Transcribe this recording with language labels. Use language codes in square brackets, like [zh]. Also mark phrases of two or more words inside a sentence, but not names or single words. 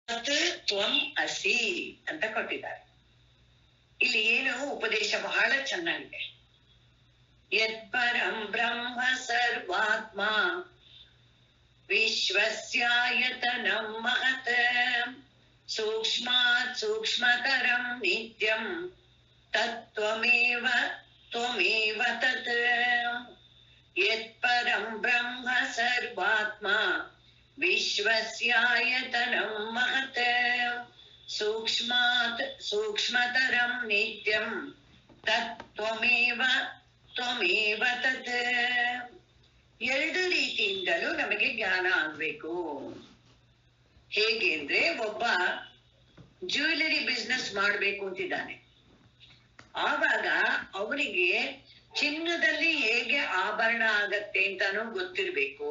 [sa] ತತ್ ತ್ವಂ ಅಸಿ [kn] ಅಂತ ಕೊಟ್ಟಿದ್ದಾರೆ. ಇಲ್ಲಿ ಏನು ಉಪದೇಶ ಬಹಳ ಚೆನ್ನಾಗಿದೆ. [sa] ಯತ್ಪರಂ ಬ್ರಹ್ಮ ಸರ್ವಾತ್ಮ ವಿಶ್ವಸ್ಯಾಯತನಂ ಮಹತ್ ಸೂಕ್ಷ್ಮಾತ್ ಸೂಕ್ಷ್ಮತರಂ ನಿತ್ಯಂ ತತ್ತ್ವಮೇವ ತ್ವಮೇವ ತತ್. ಯತ್ಪರಂ ಬ್ರಹ್ಮ ಸರ್ವಾತ್ಮ ವಿಶ್ವಸ್ಯಾಯತನಂ ಮಹತ್ ಸೂಕ್ಷ್ಮಾತ್ ಸೂಕ್ಷ್ಮತರಂ ನಿತ್ಯಂ ತತ್ತ್ವಮೇವ ತ್ವಮೇವ ತತ್. [kn] ಎರಡು ರೀತಿಯಿಂದಲೂ ನಮಗೆ ಜ್ಞಾನ ಆಗ್ಬೇಕು. ಹೇಗೆ ಅಂದ್ರೆ, ಒಬ್ಬ [en] jewellery business [kn] ಮಾಡ್ಬೇಕು ಅಂತಿದ್ದಾನೆ. ಆವಾಗ ಅವನಿಗೆ ಚಿನ್ನದಲ್ಲಿ ಹೇಗೆ ಆಭರಣ ಆಗತ್ತೆ ಅಂತಾನು ಗೊತ್ತಿರ್ಬೇಕು.